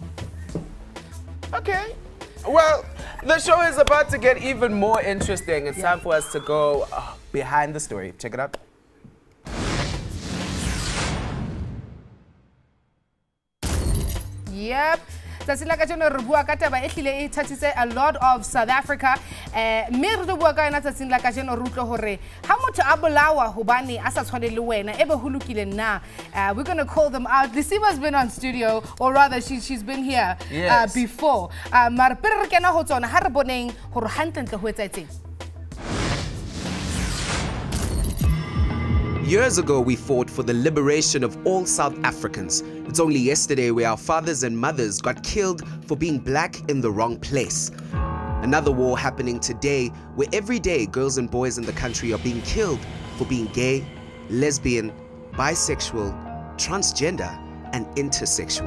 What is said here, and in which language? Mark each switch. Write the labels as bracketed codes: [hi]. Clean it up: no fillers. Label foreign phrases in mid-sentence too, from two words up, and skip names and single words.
[en] Okay. Well, the show is about to get even more interesting. It's time for us to go behind the story. Check it out. Yep. [st] Tsatsing la kajeno re bua ka taba e hlile e thathitse [en] a lot of [st] South Africa. Me re bua ka yona tsatsing la kajeno re utlwe hore ha motho a bolawa hobane a sa tshwane le wena ebe ho lokile na. [en] We're going to call them out. Lisiba's been on studio, or rather she's been here before. [st] Mar pere re kena ho tsona ha re boneng hore hantlentle ho etsetseng. [en] Years ago, we fought for the liberation of all South Africans. It's only yesterday where our fathers and mothers got killed for being black in the wrong place. Another war happening today where every day girls and boys in the country are being killed for being gay, lesbian, bisexual, transgender, and intersexual.